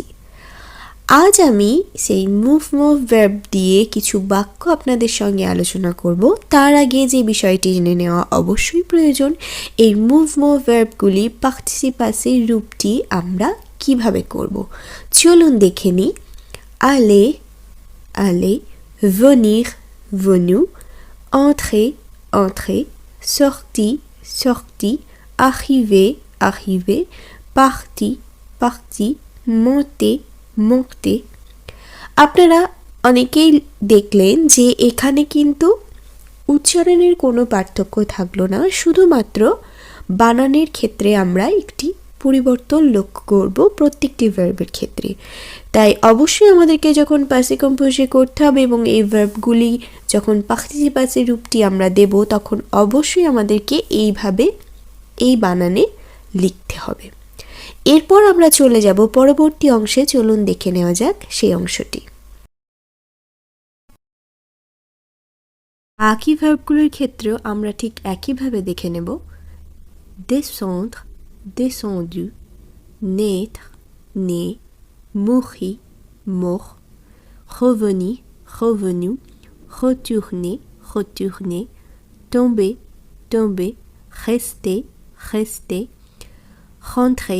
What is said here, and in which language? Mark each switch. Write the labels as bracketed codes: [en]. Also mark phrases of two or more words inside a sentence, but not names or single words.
[bn] আজ আমি সেই [en] movement verb [bn] দিয়ে কিছু বাক্য আপনাদের সঙ্গে আলোচনা করব। তার আগে যে বিষয়টি জেনে নেওয়া অবশ্যই প্রয়োজন, এই [en] movement verbs [bn] পার্টিসিপাসে রূপটি আমরা কিভাবে করব। চলুন দেখে নিই। [fr] aller, aller, venir, venu, entrer, entrer, sortir, sortir, arriver, arriver, partir, partir, monter, monter। [bn] আপনারা অনেকেই দেখলেন যে এখানে কিন্তু উচ্চারণের কোনো পার্থক্য থাকলো না, শুধুমাত্র বানানের ক্ষেত্রে আমরা একটি পরিবর্তন লক্ষ্য করব প্রত্যেকটি ভার্বের ক্ষেত্রে। তাই অবশ্যই আমাদেরকে যখন [fr] passé composé [bn] করতে হবে এবং এই ভার্বগুলি যখন পার্টিসিপাসে রূপটি আমরা দেব, তখন অবশ্যই আমাদেরকে এইভাবে এই বানানে লিখতে হবে। এরপর আমরা চলে যাব পরবর্তী অংশে। চলুন দেখে নেওয়া যাক সেই অংশটি। বাকি ভার্বগুলোর ক্ষেত্রেও আমরা ঠিক একইভাবে দেখে নেব। [fr] descendre, descendu, naître, né, mourir, mort, revenir, revenu, retourner, retourné, tomber, tomber, rester, rester, rentrer,